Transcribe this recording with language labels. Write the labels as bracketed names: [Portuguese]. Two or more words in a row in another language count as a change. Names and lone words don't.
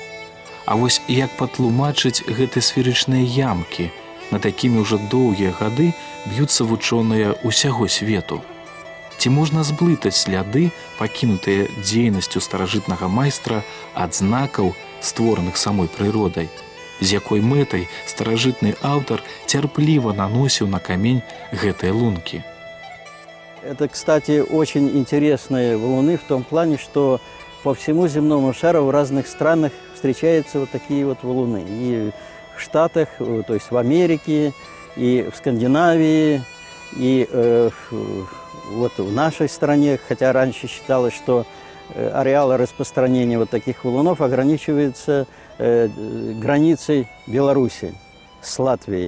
[Belarusian] А вось як патлумачыць гэты сферычныя ямкі, над якімі ўжо доўгія гады б'юцца вучоныя ўсяго свету. Ці можна зблытаць сляды, пакінутыя дзейнасцю старажытнага майстра ад знакаў, створаных самой прыродай? З якой мэтай старажытны аўтар цярпліва наносіў на камень гэтыя лункі. [Russian] Это, кстати, очень интересные валуны в том плане, что по всему земному шару в разных странах встречаются вот такие вот валуны. И в Штатах, то есть в Америке, и в Скандинавии, и вот в нашей стране, хотя раньше считалось, что ареал распространения вот таких валунов ограничивается границей Беларуси с Латвией.